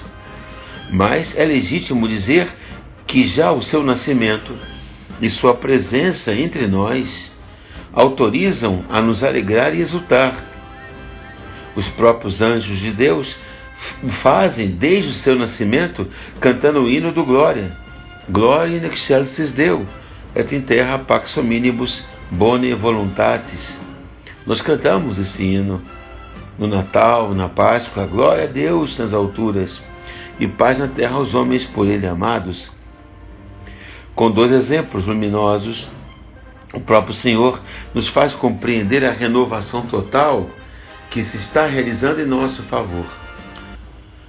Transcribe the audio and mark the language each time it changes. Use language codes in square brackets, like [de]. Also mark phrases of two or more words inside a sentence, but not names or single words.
[pt] Mas é legítimo dizer que já o seu nascimento e sua presença entre nós autorizam a nos alegrar e exultar. Os próprios anjos de Deus o fazem desde o seu nascimento, cantando o hino do Glória. [la] Glória in excelsis Deo, et in terra pax hominibus bone voluntatis. [pt] Nós cantamos esse hino no Natal, na Páscoa. Glória a Deus nas alturas e paz na terra aos homens por ele amados. Com dois exemplos luminosos, o próprio Senhor nos faz compreender a renovação total que se está realizando em nosso favor.